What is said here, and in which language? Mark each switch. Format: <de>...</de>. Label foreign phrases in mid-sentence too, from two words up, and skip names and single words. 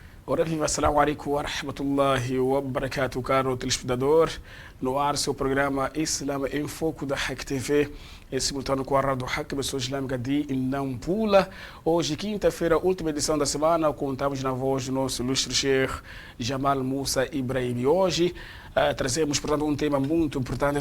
<pt>Ora viva,</pt> <ar>السلام عليكم ورحمة الله وبركاته,</ar> <pt>caro telespectador. No ar, seu programa Islam em Foco da Hack TV, em simultâneo com a Rádio Hack, Pessoa Islâmica de Nampula. Hoje, quinta-feira, última edição da semana, contamos na voz do nosso ilustre Sheikh Jamal Musa Ibrahim. E hoje trazemos, portanto, um tema muito importante.</pt>